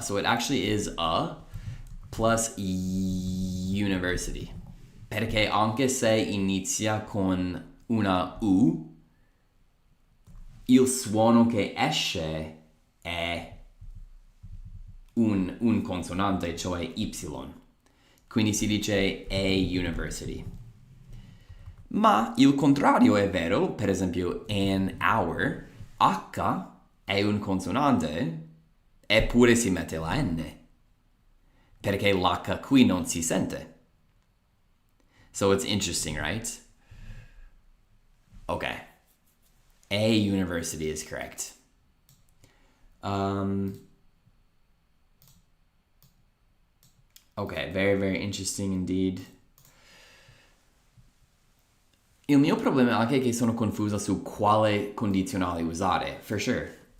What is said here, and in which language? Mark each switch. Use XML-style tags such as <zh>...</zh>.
<en>So it actually is a plus university.</en> <it>Perché anche se inizia con una U, il suono che esce è un consonante, cioè Y. Quindi si dice a university. Ma il contrario è vero, per esempio an hour, H è un consonante, eppure si mette la N, perché l'H qui non si sente.</it> <en>So it's interesting, right? Okay. A university is correct. Okay, very, very interesting indeed.</en> <it>Il mio problema è anche che sono confusa su quale condizionale usare,</it> <en>for sure.</en>